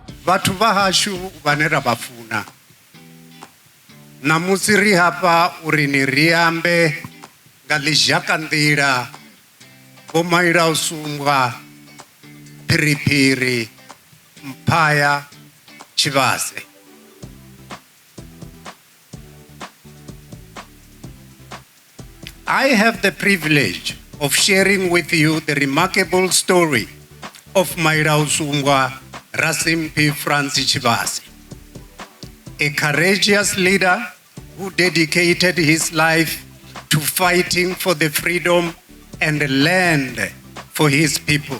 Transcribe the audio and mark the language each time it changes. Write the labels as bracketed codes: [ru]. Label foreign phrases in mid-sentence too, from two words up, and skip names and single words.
[ve] Vhathu vha hashu vhane ra vha funa. Namusi ri hafha uri ni ri ambe nga ḽizhaka nḓila Vho Mailausumbwa, Phiriphiri, Mphaya, Tshivhase. [en] I have the privilege of sharing with you the remarkable story of Mailausumbwa Rasimphi Frans Tshivhase, a courageous leader who dedicated his life to fighting for the freedom and land for his people.